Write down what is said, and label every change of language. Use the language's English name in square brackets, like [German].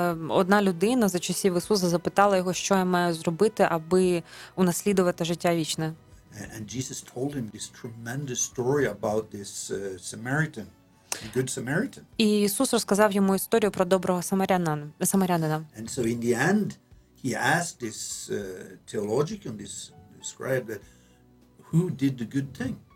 [Ukrainian] Одна людина за часів Ісуса запитала його, що я маю зробити, аби унаслідувати життя вічне. [English] And Jesus told him this tremendous story about this Samaritan. Good Samaritan. [Ukrainian] І Ісус розказав йому історію про доброго самарянина. [English] And so in the end he asked this theologian, this scribe, that who did the good thing?